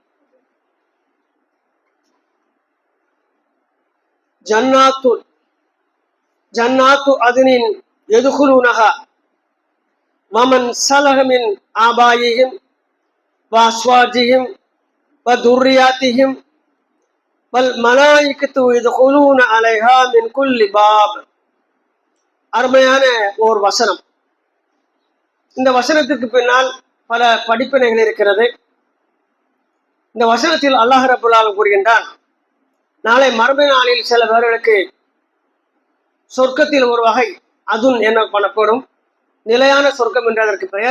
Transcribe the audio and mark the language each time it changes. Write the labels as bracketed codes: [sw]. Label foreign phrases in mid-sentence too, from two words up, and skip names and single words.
[ar] جنات عدن يدخلونها ومن صلح من آبائهم وأزواجهم وذرياتهم والملائكة يدخلون عليها من كل باب. [ta] அருமையான ஒரு வசனம். இந்த வசனத்திற்கு பின்னால் பல படிப்பினைகள் இருக்கிறது. இந்த வசனத்தில் அல்லாஹ் [ar] رب العالمين [ta] கூறுகின்றான், நாளை மறுமை நாளில் சில பேர்களுக்கு சொர்க்கத்தில் ஒரு வகை அதுன் என்ன பண்ணப்படும், நிலையான சொர்க்கம் என்ற அதற்கு பெயர்.